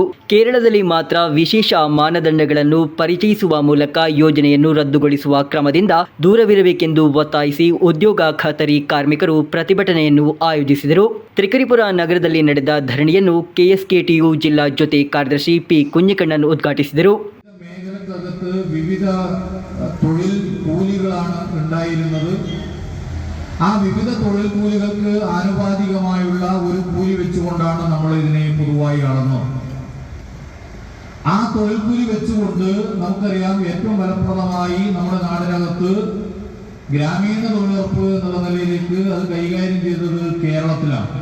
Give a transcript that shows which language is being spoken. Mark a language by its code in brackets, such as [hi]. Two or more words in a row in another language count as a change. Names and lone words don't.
[kn] ಕೇರಳದಲ್ಲಿ ಮಾತ್ರ ವಿಶೇಷ ಮಾನದಂಡಗಳನ್ನು ಪರಿಚಯಿಸುವ ಮೂಲಕ ಯೋಜನೆಯನ್ನು ರದ್ದುಗೊಳಿಸುವ ಕ್ರಮದಿಂದ ದೂರವಿರಬೇಕೆಂದು ಒತ್ತಾಯಿಸಿ ಉದ್ಯೋಗ ಖಾತರಿ ಕಾರ್ಮಿಕರು ಪ್ರತಿಭಟನೆಯನ್ನು ಆಯೋಜಿಸಿದರು. ತ್ರಿಕರಿಪುರ ನಗರದಲ್ಲಿ ನಡೆದ ಧರಣಿಯನ್ನು ಕೆಎಸ್ಕೆಟಿಯು ಜಿಲ್ಲಾ ಜೊತೆ ಕಾರ್ಯದರ್ಶಿ ಪಿ കുഞ്ഞിക്കണ്ണൻ ഉദ്ഘാಟಿಸಿದರು. [ml] മേഖലക്കകത്ത് വിവിധ തൊഴിൽ കൂലികളാണ് ഉണ്ടായിരുന്നത്. ആ വിവിധ തൊഴിൽ കൂലികൾക്ക് ആനുപാതികമായുള്ള ഒരു കൂലി വെച്ചുകൊണ്ടാണ് നമ്മൾ ഇതിനെ പൊതുവായി കാണുന്നത്. ആ തൊഴിൽ കൂലി വെച്ചുകൊണ്ട് നമുക്കറിയാം ഏറ്റവും ഫലപ്രദമായി നമ്മുടെ നാടിനകത്ത് ഗ്രാമീണ തൊഴിലുറപ്പ് എന്നുള്ള നിലയിലേക്ക് അത് കൈകാര്യം ചെയ്തത് കേരളത്തിലാണ്.